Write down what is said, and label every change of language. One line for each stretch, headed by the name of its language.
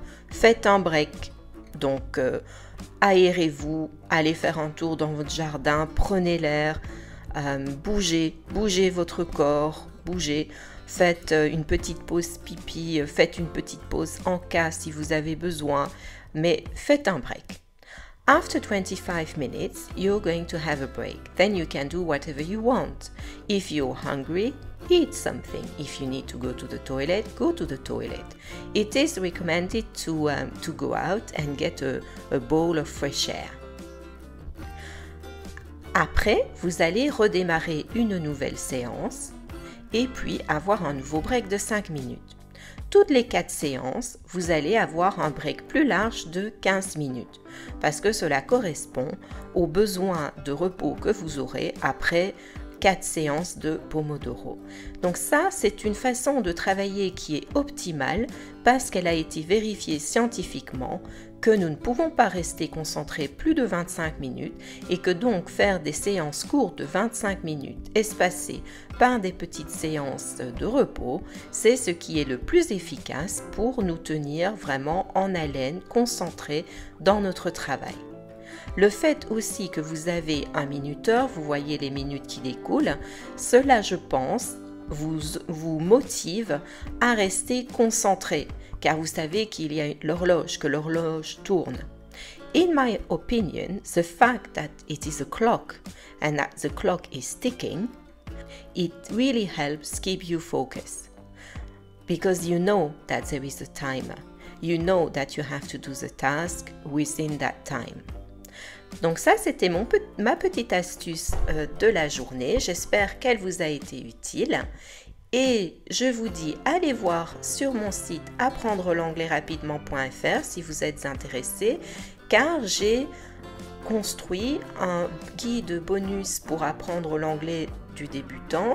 French: Faites un break. Donc, aérez-vous, allez faire un tour dans votre jardin, prenez l'air, bougez votre corps, bougez. Faites une petite pause pipi, faites une petite pause en cas si vous avez besoin, mais faites un break.
English: After 25 minutes, you're going to have a break. Then you can do whatever you want. If you're hungry, eat something. If you need to go to the toilet, go to the toilet. It is recommended to go out and get a bowl of fresh air.
French: Après, vous allez redémarrer une nouvelle séance et puis avoir un nouveau break de 5 minutes. toutes les 4 séances, vous allez avoir un break plus large de 15 minutes parce que cela correspond aux besoins de repos que vous aurez après 4 séances de Pomodoro. Donc ça, c'est une façon de travailler qui est optimale parce qu'elle a été vérifiée scientifiquement que nous ne pouvons pas rester concentrés plus de 25 minutes et que donc faire des séances courtes de 25 minutes espacées par des petites séances de repos, c'est ce qui est le plus efficace pour nous tenir vraiment en haleine, concentrés dans notre travail. Le fait aussi que vous avez un minuteur, vous voyez les minutes qui découlent, cela je pense vous motive à rester concentré car vous savez qu'il y a l'horloge, que l'horloge tourne.
English: In my opinion, the fact that it is a clock and that the clock is ticking, it really helps keep you focused because you know that there is a timer. You know that you have to do the task within that time.
French: Donc ça, c'était ma petite astuce de la journée. J'espère qu'elle vous a été utile. Et je vous dis, allez voir sur mon site apprendre-l'anglais-rapidement.fr si vous êtes intéressé, car j'ai construit un guide bonus pour apprendre l'anglais du débutant.